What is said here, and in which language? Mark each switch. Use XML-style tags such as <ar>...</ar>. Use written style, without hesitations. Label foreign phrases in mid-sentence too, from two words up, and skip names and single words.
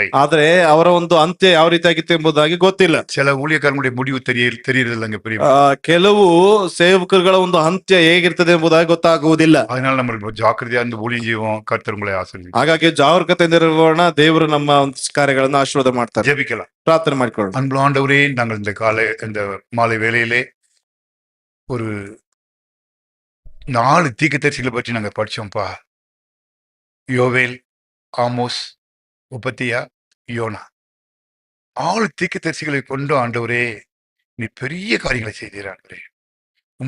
<kn>ಆದ್ರೆ ಅವರ ಒಂದು ಅಂತ್ಯ ಯಾವ ರೀತಿಯಾಗಿತ್ತು ಎಂಬುದಾಗಿ ಗೊತ್ತಿಲ್ಲ.</kn> <ta>சில ஊழியக்காரங்களுடைய முடிவு தெரியறதில்லைங்க பெரிய.</ta> <kn>ಕೆಲವು ಸೇವಕರುಗಳ ಒಂದು ಅಂತ್ಯ ಹೇಗಿರ್ತದೆ ಎಂಬುದಾಗಿ ಗೊತ್ತಾಗುವುದಿಲ್ಲ.</kn> <ta>அதனால நம்ம ஜாக்கிரதையா இருந்து ஊழியம் செய்வோம். கர்த்தர் உங்களை ஆசீர்வதிப்பார்.</ta> <kn>ಹಾಗಾಗಿ ಜಾಗರೂಕತೆಯಿಂದ ಇರೋಣ. ದೇವರು ನಮ್ಮ ಕಾರ್ಯಗಳನ್ನು ಆಶೀರ್ವಾದ ಮಾಡ್ತಾರೆ.</kn> <ta>ஜெபிக்கலாம்,</ta> <kn>ಪ್ರಾರ್ಥನೆ ಮಾಡಿಕೊಳ್ಳೋಣ.</kn> <ta>அன்புள்ள ஆண்டவரே, நாங்கள் இந்த மாலை வேளையிலே ஒரு 4 தீர்க்கதரிசிகளை பற்றி நாங்க படிச்சோம்ப்பா. யோவேல், ஆமோஸ், உபத்தியா, யோனா. 4 தீர்க்கதரிசிகளை கொண்டு ஆண்டவரே நீ பெரிய காரியங்களை செய்தீர் ஆண்டவரே.</ta>